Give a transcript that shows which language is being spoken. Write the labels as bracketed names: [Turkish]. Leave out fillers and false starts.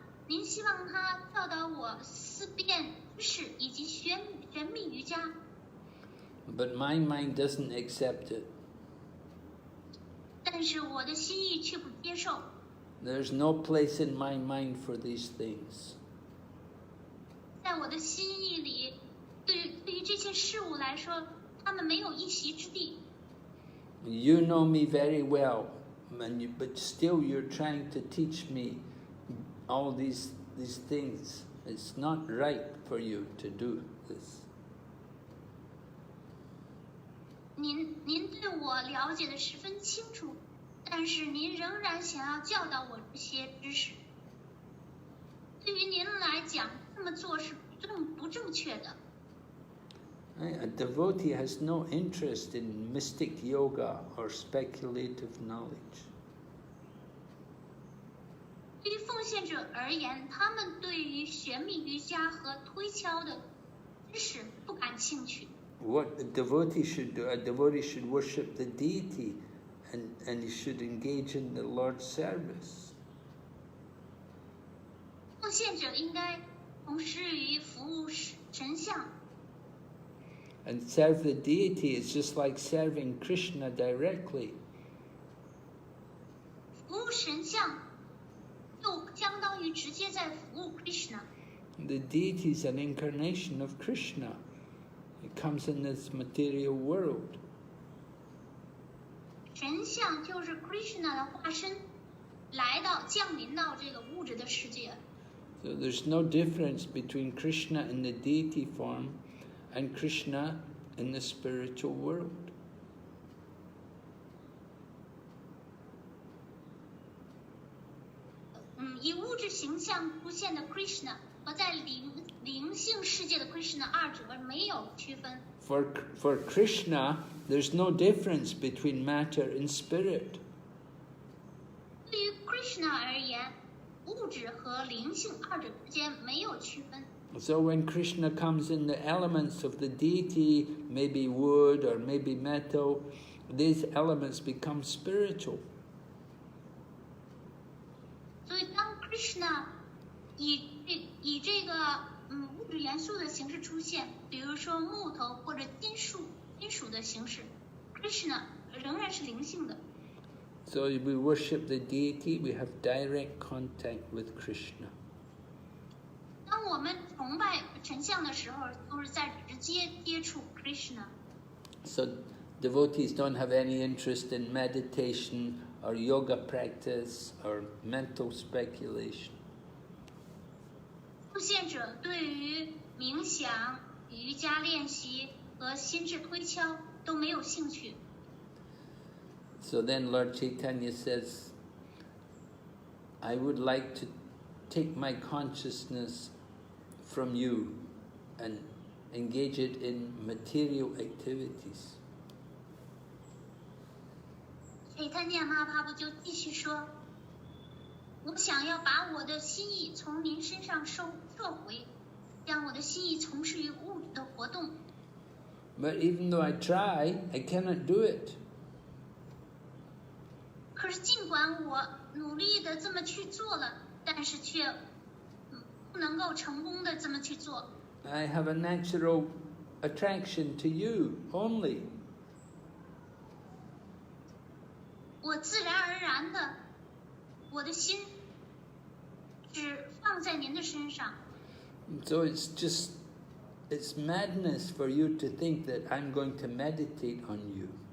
[Chinese] 您希望他教导我思辨知识以及玄秘瑜伽。 [English] But my mind doesn't accept it. [Chinese] 但是我的心意却不接受。 [English] There's no place in my mind for these things. [Chinese] 在我的心意里，对于这些事物来说，他们没有一席之地。 [English] You know me very well, but still you're trying to teach me all these things It's not right for you to do this. [Chinese] 您对我了解的十分清楚，但是您仍然想要教导我这些知识。对于您来讲，这么做是不正确的。 [English] A devotee has no interest in mystic yoga or speculative knowledge. [Chinese] 对于奉献者而言，他们对于玄秘瑜伽和推敲的知识不感兴趣。 [English] What a devotee should do, a devotee should worship the deity and he should engage in the Lord's service. [Chinese] 奉献者应该从事于服务神像。 [English] And serve the deity is just like serving Krishna directly. [Chinese] 服务神像就相当于直接在服务 Krishna。 [English] The deity is an incarnation of Krishna. It comes in this material world. [Chinese] 神像就是 Krishna 的化身，降临到这个物质的世界。 [English] So there's no difference between Krishna in the deity form and Krishna in the spiritual world. [Chinese] 以物质形象出现的 Krishna 和在灵性世界的 Krishna 二者没有区分。 [English] For Krishna, there's no difference between matter and spirit. [Chinese] 对于 Krishna 而言，物质和灵性二者之间没有区分。 [English] So when Krishna comes in the elements of the deity, maybe wood or maybe metal, these elements become spiritual. [Chinese] 所以当 Krishna 以这个物质元素的形式出现，比如说木头或者金属的形式 ，Krishna 仍然是灵性的。 [English] So we worship the deity, we have direct contact with Krishna. [Chinese] 当我们崇拜神像的时候，都是在直接接触 Krishna。 [English] So devotees don't have any interest in meditation or yoga practice or mental speculation. [Chinese] 奉献者对于冥想、瑜伽练习和心智推敲都没有兴趣。 [English] So then Lord Caitanya says, I would like to take my consciousness from you and engage it in material activities. [Chinese] Caitanya Mahaprabhu 就继续说，我想要把我的心意从您身上撤回，让我的心意从事于物质的活动。 [English] But even though I try, I cannot do it. [Chinese] 可是尽管我努力的这么去做了，但是却不能够成功的这么去做。 [English] I have a natural attraction to you only. [Chinese] 我自然而然的，我的心只放在您的身上。 [English] So it's madness for you to think that I'm going to meditate on you.